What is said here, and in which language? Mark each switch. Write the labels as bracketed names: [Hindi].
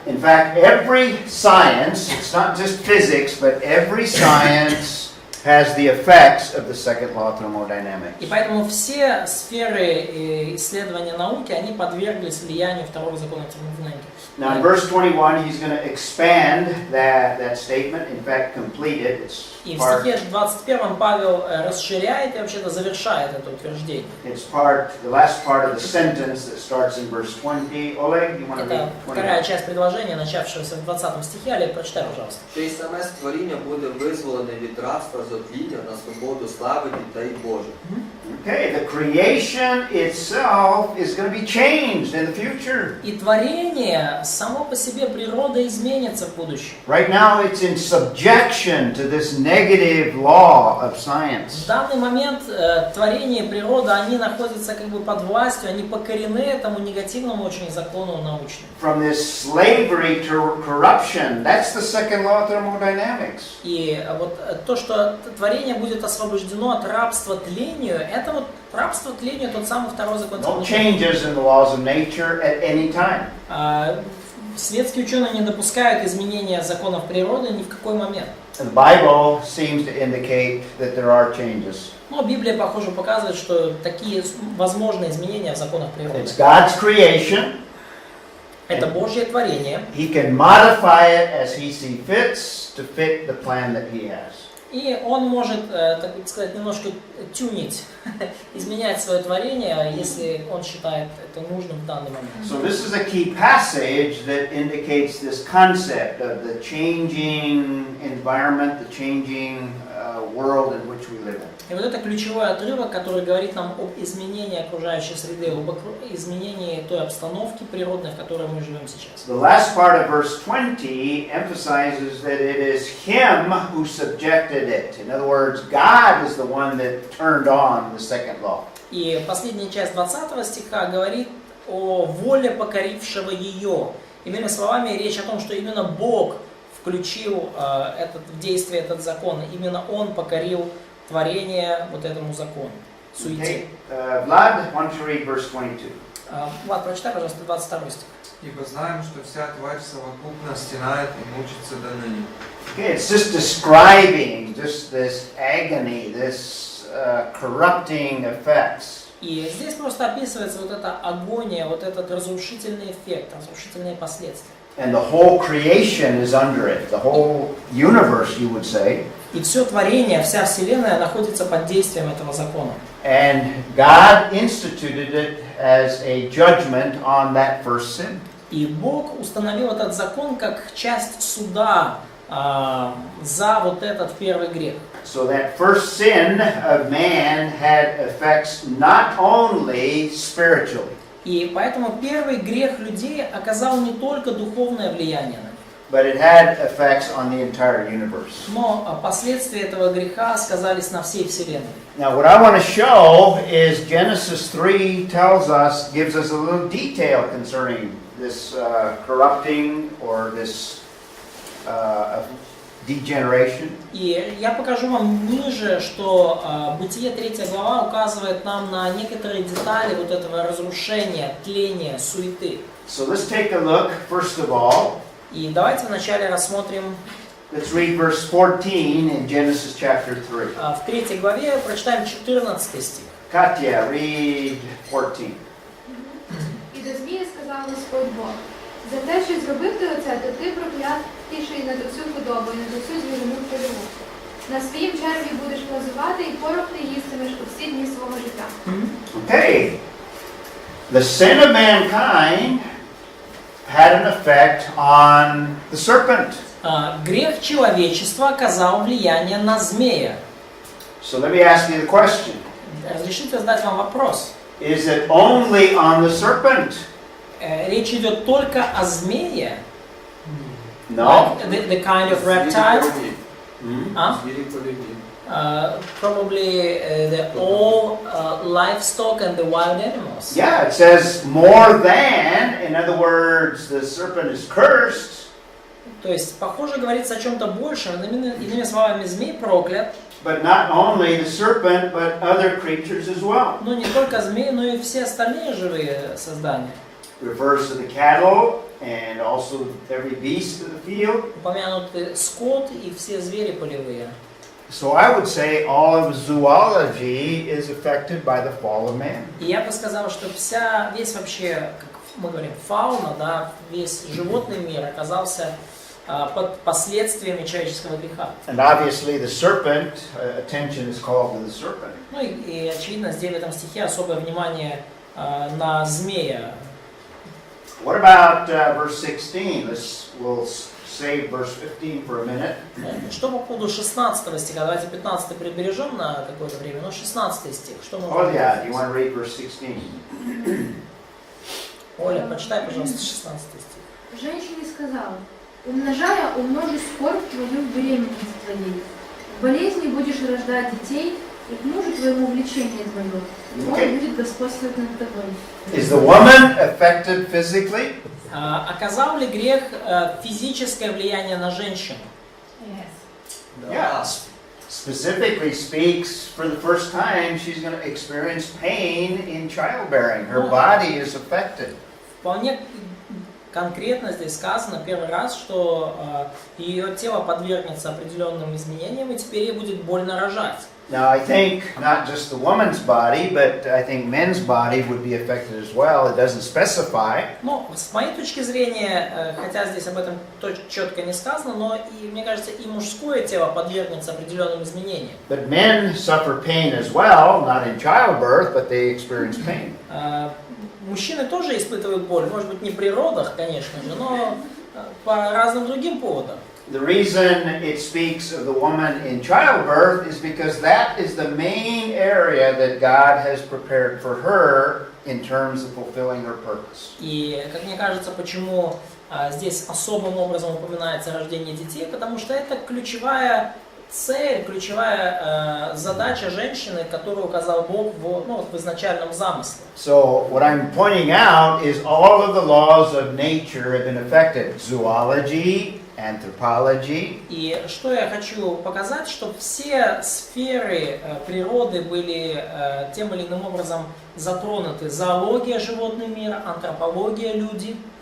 [English] In fact, every science, it's not just physics, but every science has the effects of the second law of thermodynamics. [Russian] И поэтому все сферы исследования науки, они подверглись влиянию второго закона термодинамики. [English] Now in verse 21, he's going to expand that statement, in fact, complete it. [Russian] И в стихе 21 Павел расширяет и вообще-то завершает это утверждение. [English] It's the last part of the sentence that starts in verse 20. Oleg, you want to read [Russian] Это вторая часть предложения, начавшегося в 20 стихе. Олег, прочитай, пожалуйста. [Ukrainian] Ще й саме створіння буде визволене від рабства зотління на свободу слави дітей Божих. [English] Okay, the creation itself is going to be changed in the future. [Russian] И творение, само по себе природа изменится в будущем. [English] Right now it's in subjection to this negative law of science. [Russian] В данный момент творение и природа, они находятся как бы под властью, они покорены этому негативному очень закону научному. [English] From this slavery to corruption, that's the second law of thermodynamics. [Russian] И вот то, что творение будет освобождено от рабства тлению, это вот рабство тлению, тот самый второй закон [English] No [Russian] термодинамики. [English] changes in the laws of nature at any time. [Russian] Светские ученые не допускают изменения законов природы ни в какой момент. [English] The Bible seems to indicate that there are changes. [Russian] Но Библия, похоже, показывает, что такие возможны изменения в законах природы. [English] It's God's creation. [Russian] Это Божье творение. [English] He can modify it as he sees fits to fit the plan that he has. [Russian] И он может, так сказать, немножко тюнить, изменять свое творение, если он считает это нужным в данный момент. [English] So this is a key passage that indicates this concept of the changing environment, the changing world in which we live in. [Russian] И вот это ключевой отрывок, который говорит нам об изменении окружающей среды, об изменении той обстановки природной, в которой мы живем сейчас. [English] The last part of verse 20 emphasizes that it is Him who subjected it. In other words, God is the one that turned on the second law. [Russian] И последняя часть 20 стиха говорит о воле покорившего ее. Иными словами, речь о том, что именно Бог включил в действие этот закон. Именно Он покорил творение вот этому закону, суете. [English] Okay. Vlad, why don't you read verse 22? [Russian] Влад, прочитай, пожалуйста, 22 стих. Ибо знаем, что вся тварь совокупно стенает и мучится до ныне. [English] Okay, it's just describing just this agony, this corrupting effects. [Russian] И здесь просто описывается вот эта агония, вот этот разрушительный эффект, разрушительные последствия. [English] And the whole creation is under it. The whole universe, you would say. [Russian] И все творение, вся вселенная находится под действием этого закона. [English] And God instituted it as a judgment on that first sin. [Russian] И Бог установил этот закон как часть суда за вот этот первый грех. [English] So that first sin of man had effects not only spiritually, [Russian] И поэтому первый грех людей оказал не только духовное влияние на них, [English] but it had effects on the entire universe. [Russian] но последствия этого греха сказались на всей вселенной. [English] Now, what I want to show is Genesis 3 gives us a little detail concerning this corrupting or this of degeneration. [Russian] И я покажу вам ниже, что Бытие 3 глава указывает нам на некоторые детали вот этого разрушения, тления, суеты. [English] So let's take a look, first of all. [Russian] И давайте вначале рассмотрим, [English] Let's read verse 14 in Genesis chapter 3. [Russian] в 3 главе прочитаем 14 стих. [English] Katya, read 14. [Ukrainian] І до змії сказав Господь Бог: за те, що зробив ти оце, то ти проклятіший над усю худобу і над усю звірину польову. На своїм черві будеш плазувати, і порох ти їстимеш у всі дні свого життя. [English] Okay. The sin of mankind had an effect on the serpent. [Russian] Грех человечества оказал влияние на змея. [English] So let me ask you the question. [Russian] Разрешите задать вам вопрос. [English] Is it only on the serpent? [Russian] Речь идет только о змее? [English] No. Like the kind of reptile? А? [Russian] Звери полюбили. [English] Probably the all livestock and the wild animals. Yeah, it says more than. In other words, the serpent is cursed. [Russian] То есть, похоже, говорится о чем-то большем. Иными словами, змей проклят. [English] But not only the serpent, but other creatures as well. [Russian] Но не только змеи, но и все остальные живые создания. [English] Refers to the cattle and also every beast of the field. [Russian] Упомянуты скот и все звери полевые. [English] So I would say all of zoology is affected by the fall of man. [Russian] И я бы сказал, что весь вообще, как мы говорим, фауна, да, весь животный мир оказался под последствиями человеческого греха. [English] And obviously the serpent, attention is called to the serpent. [Russian] Ну и очевидно, здесь в этом стихе особое внимание на змея. [English] What about verse 16? We'll save verse 15 for a minute. [Russian] Что по поводу 16 стиха? Давайте 15 прибережем на какое-то время, но 16 стих. Что мы [English] Oh yeah, you want to read verse 16? [Russian] Оля, почитай, пожалуйста, 16 стих. Женщине сказала: умножая, умножу скорбь твою в беременности твоей. В болезни будешь рождать детей, и к мужу твоему влечение твое. Он будет господствовать над тобой. [English] Is the woman affected physically? [Russian] Оказал ли грех физическое влияние на женщину? [English] Yeah. Specifically speaks, for the first time, she's going to experience pain in childbearing. Her body is affected. [Russian] Вполне конкретно здесь сказано первый раз, что ее тело подвергнется определенным изменениям, и теперь ей будет больно рожать. [English] Now, I think not just the woman's body, but I think men's body would be affected as well. It doesn't specify. [Russian] Но с моей точки зрения, хотя здесь об этом четко не сказано, но и, мне кажется, и мужское тело подвергнется определенным изменениям. [English] But men suffer pain as well, not in childbirth, but they experience pain. [Russian] Мужчины тоже испытывают боль, может быть, не при родах, конечно же, но по разным другим поводам. [English] The reason it speaks of the woman in childbirth is because that is the main area that God has prepared for her in terms of fulfilling her purpose. [Russian] И, как мне кажется, почему здесь особым образом упоминается рождение детей, потому что это ключевая цель, ключевая задача женщины, которую указал Бог в изначальном замысле. [English] So what I'm pointing out is all of the laws of nature have been affected. Zoology, anthropology. [Russian] И что я хочу показать, что все сферы природы были тем или иным образом затронуты. Зоология, животный мир, антропология, люди.